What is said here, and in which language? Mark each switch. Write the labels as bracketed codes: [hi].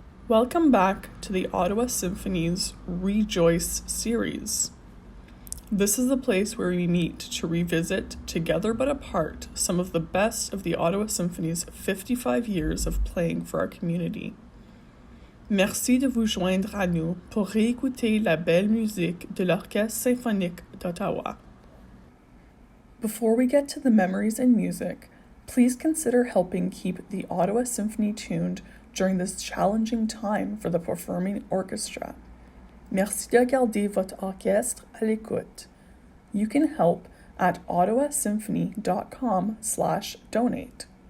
[en] Welcome back to the Ottawa Symphony's RE-JOYce series. This is the place where we meet to revisit, together but apart, some of the best of the Ottawa Symphony's 55 years of playing for our community. [fr] Merci de vous joindre à nous pour réécouter la belle musique de l'Orchestre symphonique d'Ottawa. [en] Before we get to the memories and music, please consider helping keep the Ottawa Symphony tuned during this challenging time for the performing orchestra. [fr] Merci de garder votre orchestre à l'écoute. [en] You can help at ottawasymphony.com/donate.